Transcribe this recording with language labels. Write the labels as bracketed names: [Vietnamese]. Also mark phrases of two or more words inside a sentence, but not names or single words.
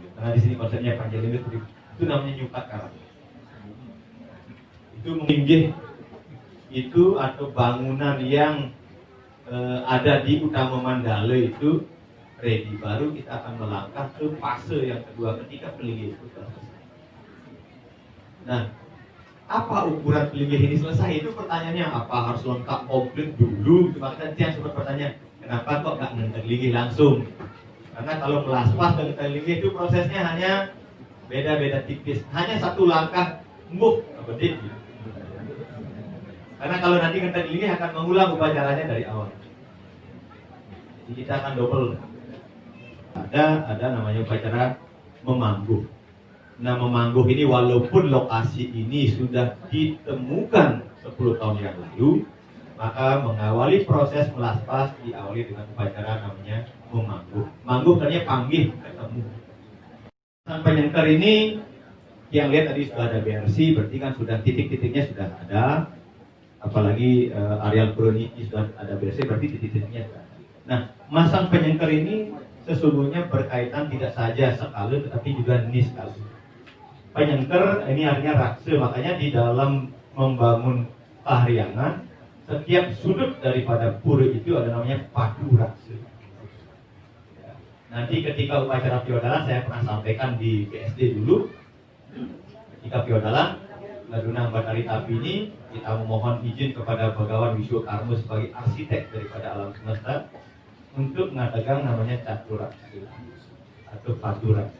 [Indonesian] Karena di sini konsepnya Panjalingga itu namanya nyukat karang. Itu menginggih itu atau bangunan yang ada di Utama Mandala itu ready. Baru kita akan melangkah ke fase yang kedua ketika pelinggih itu selesai. Nah, apa ukuran pelinggih ini selesai? Itu pertanyaannya apa? Harus lengkap komplit dulu? Cuma yang sempat bertanya, kenapa kok nggak [Balinese] ngentek linggih [Indonesian] langsung? Karena kalau melaspas dan [Balinese] ngentek linggih [Indonesian] itu prosesnya hanya beda-beda tipis, hanya satu langkah move bedik. Karena kalau nanti [Balinese] ngentek linggih [Indonesian] akan mengulang upacaranya dari awal. Jadi kita akan double. Ada namanya upacara memangguh. Nah, memangguh ini walaupun lokasi ini sudah ditemukan 10 tahun yang lalu, maka mengawali proses melaspas diawali dengan upacara namanya memangguh. Mangguh artinya panggih, ketemu. Sampai nyengker ini yang lihat tadi sudah ada BRC, berarti kan sudah titik-titiknya sudah ada. Apalagi areal Purwoniki sudah ada BRC, berarti titik-titiknya sudah ada. Nah, masang penyengker ini sesungguhnya berkaitan tidak saja skala tetapi juga niskala. Penyengker ini artinya raksa, makanya di dalam membangun kahriangan setiap sudut daripada pura itu ada namanya padu raksa. Nanti ketika upacara Piodalan saya pernah sampaikan di BSD dulu. Ketika Piodalan Ladunang Batari Tapi ini kita memohon izin kepada Bhagawan Wiswakarma sebagai arsitek daripada alam semesta untuk mengadakan namanya catur raksa atau padu raksa.